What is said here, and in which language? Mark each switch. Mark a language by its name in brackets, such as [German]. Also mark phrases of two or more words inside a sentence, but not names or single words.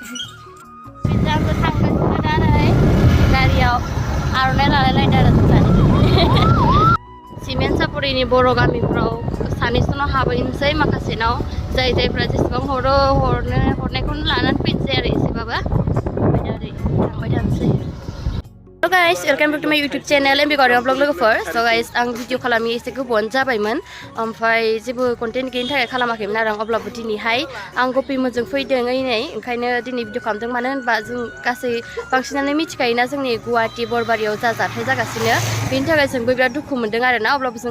[Bodo] जोंबो थांगासिनो दा नै गारियाव आर'नाइ लालायलायदों आरो जों सानैजों सिमेन्ट सापरिनि बर' गामिफ्राव सानैसोनाव हाबहैनोसै माखासेनाव जायफ्रा जेसेबां हरो हरनायखौनो लानानै फैनोसै आरो एसेबाबो ओमफ्राय थांबाय थानोसै [English] So guys, welcome back to my YouTube channel MB Gauriam Vlog [Bodo] लोगोफोर [English] So guys, [Bodo] आं भिडिअ खालामि एसे गोबावानो जाबायमोन ओमफ्राय जेबो कन्टेन्ट गैयिनि थाखाय खालामाखैमोन आरो आं अब्लाबो दिनैहाय आं गपिमोनजों फैदों ओंखायनो दिनै भिडिअ खालामदों मानो होनबा जों गासै बांसिनानो मिथिखायोना जोंनि गुवाहाटी बरबारियाव जा जाथाय जागासिनो बेनि थाखाय जोंबो बिराद दुखु मोनदों आरोना अब्लाबो जों